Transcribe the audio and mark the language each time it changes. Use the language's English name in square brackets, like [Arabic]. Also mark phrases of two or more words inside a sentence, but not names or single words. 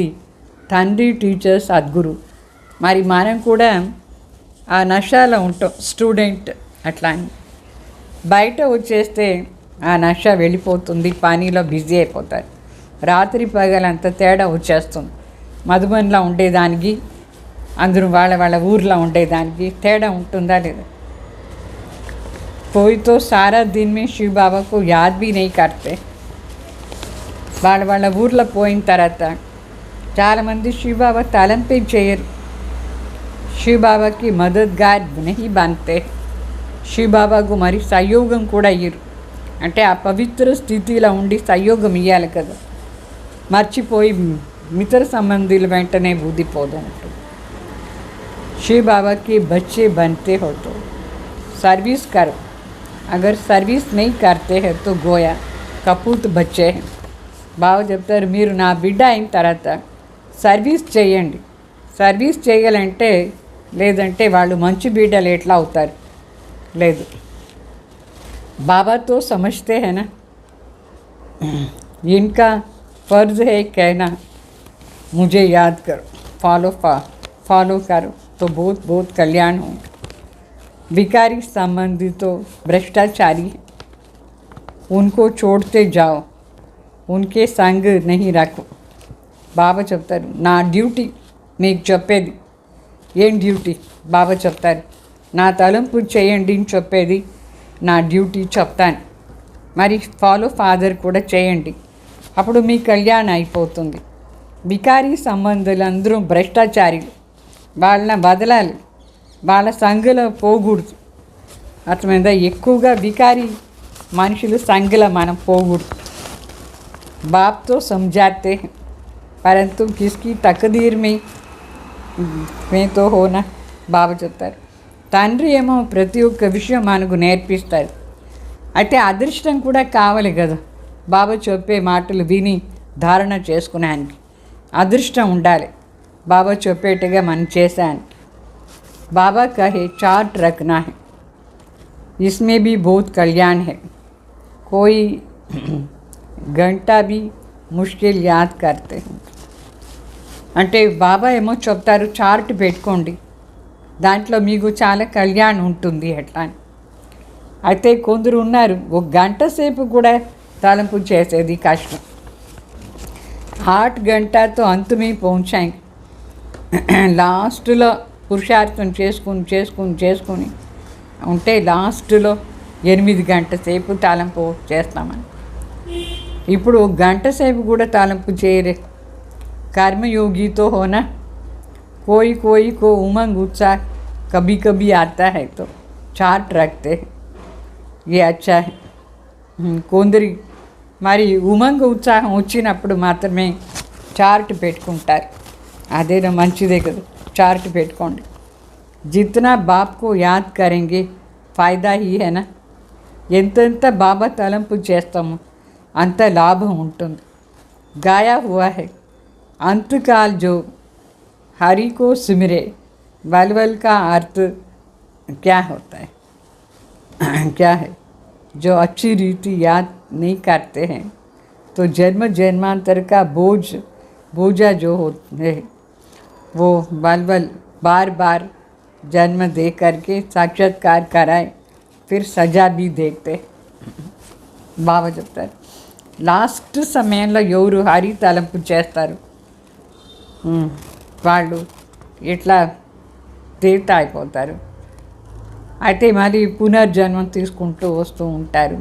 [Telugu] తండ్రి టీచర్ సద్గురు. మరి మనం కూడా ఆ నషాలో ఉంటాం స్టూడెంట్. అట్లా అని బయట వచ్చేస్తే ఆ నష వెళ్ళిపోతుంది, పనిలో బిజీ అయిపోతారు. రాత్రి పగలంత తేడా వచ్చేస్తుంది. మధుబన్లో ఉండేదానికి అందరూ వాళ్ళ ఊర్లో ఉండేదానికి తేడా ఉంటుందా లేదా? [Hindi] कोई तो सारा दिन में शिव बाबा को याद भी नहीं करते. [Telugu] వాళ్ళ ఊర్లో పోయిన తర్వాత చాలామంది శివ్ బాబా తలంపే చేయరు. శివ్ బాబాకి [Hindi] मददगार नहीं बनते. [Telugu] శివ్ బాబాకు మరి సహయోగం కూడా ఇయ్యరు. అంటే ఆ పవిత్ర స్థితిలో ఉండి సహయోగం ఇవ్వాలి కదా, మర్చిపోయి మిత్ర సంబంధులు వెంటనే ఊదిపోతూ ఉంటుంది. [Hindi] शिव बाबा के बच्चे बनते हो तो सर्विस करो. अगर सर्विस नहीं करते हैं तो गोया कपूत बच्चे हैं. [Telugu] బాబా చెప్తారు, మీరు నా బిడ్డ అయిన తర్వాత సర్వీస్ చేయండి. సర్వీస్ చేయాలంటే లేదంటే వాళ్ళు మంచి బిడ్డలు ఎట్లా అవుతారు? లేదు. [Hindi] बाबा तो समझते हैं ना, इनका फ़र्ज़ है कहना मुझे याद करो, फॉलो करो तो बहुत बहुत कल्याण होगा. भिखारी संबंधी तो भ्रष्टाचारी है, उनको छोड़ते जाओ, उनके संग नहीं रखो. [Telugu] బాబా చెప్తారు, నా డ్యూటీ మీకు చెప్పేది. ఏం డ్యూటీ? బాబా చెప్తారు, నా తలంపు చేయండి అని చెప్పేది నా డ్యూటీ చెప్తాను. మరి [English] follow father [Telugu] కూడా చేయండి, అప్పుడు మీ కళ్యాణం అయిపోతుంది. భికారీ సంబంధులు అందరూ భ్రష్టాచారులు, వాళ్ళని వదలాలి, వాళ్ళ సంఘలో పోకూడదు. అర్థమైందా? ఎక్కువగా వికారి మనుషులు సంఘలో మనం పోకూడదు. [Hindi] बाप तो समझाते हैं परंतु किसकी तकदीर में तो होना. [Telugu] బాబా చెప్తారు, తండ్రి ఏమో ప్రతి ఒక్క విషయం మనకు నేర్పిస్తారు. అయితే అదృష్టం కూడా కావాలి కదా, బాబా చెప్పే మాటలు విని ధారణ చేసుకునేందుకు అదృష్టం ఉండాలి. బాబా చెప్పేట్టుగా మనం చేశాను. [Hindi] बाबा कहे चार्ट रखना है, इसमें भी बहुत कल्याण है. कोई घंटा भी मुश्किल याद करते हैं. [Telugu] అంటే బాబా ఏమో చెప్తారు, చార్ట్ పెట్టుకోండి, దాంట్లో మీకు చాలా కళ్యాణం ఉంటుంది ఎట్లా అని. అయితే కొందరు ఉన్నారు, ఒక గంట సేపు కూడా తలంపు చేసేది కష్టం. [Hindi] 8 घंटा तो अंत में पहुँचाएंगे. [Telugu] లాస్ట్లో పురుషార్థం చేసుకుని ఉంటే లాస్ట్లో 8 గంటల సేపు తలంపు చేస్తామని. ఇప్పుడు 1 గంట సేపు కూడా తలంపు చేయరే. [Hindi] कर्मयोगी तो होना, कोई को उमंग उत्साह कभी कभी आता है तो चार्ट रखते हैं, ये अच्छा है. [Telugu] కొందరి మరి ఉమంగ ఉత్సాహం వచ్చినప్పుడు మాత్రమే చార్ట్ పెట్టుకుంటారు. అదేదో మంచిదే కదా, చార్ట్ పెట్టుకోండి. [Hindi] జిतना बाप को याद करेंगे फ़ायदा ही है ना. [Telugu] ఎంతెంత బాబా తలంపు చేస్తామో అంత లాభం ఉంటుంది. [Hindi] गाया हुआ है, अंतकाल जो हरि को सिमरे वलवल का अर्थ क्या होता है? क्या है? जो अच्छी रीति याद नहीं करते हैं तो जन्म जन्मांतर का बोझा जो होते हैं वो वलवल बार बार जन्म दे करके साक्षात्कार कराए फिर సజా भी देखते [Telugu] బాబా చెప్తారు. లాస్ట్ సమయంలో ఎవరు హరి తలంపు చేస్తారు వాళ్ళు ఇట్లా దేవత అయిపోతారు. అయితే మరి పునర్జన్మం తీసుకుంటూ వస్తూ ఉంటారు.